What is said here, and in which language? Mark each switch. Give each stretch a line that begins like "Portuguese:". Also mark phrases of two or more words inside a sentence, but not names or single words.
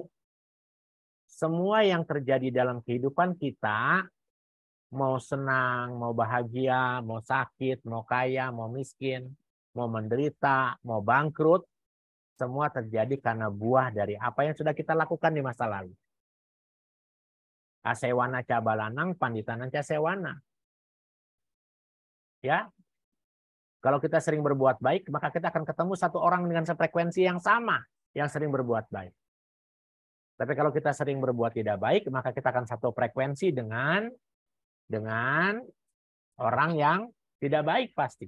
Indonesian: Semua yang terjadi dalam kehidupan kita, mau senang, mau bahagia, mau sakit, mau kaya, mau miskin, mau menderita, mau bangkrut, semua terjadi karena buah dari apa yang sudah kita lakukan di masa lalu.
Pali: Asewana cabalanang, panditanan casewana.
Indonesian: Ya, kalau kita sering berbuat baik, maka kita akan ketemu satu orang dengan sefrekuensi yang sama, yang sering berbuat baik. Tapi kalau kita sering berbuat tidak baik, maka kita akan satu frekuensi dengan orang yang tidak baik pasti.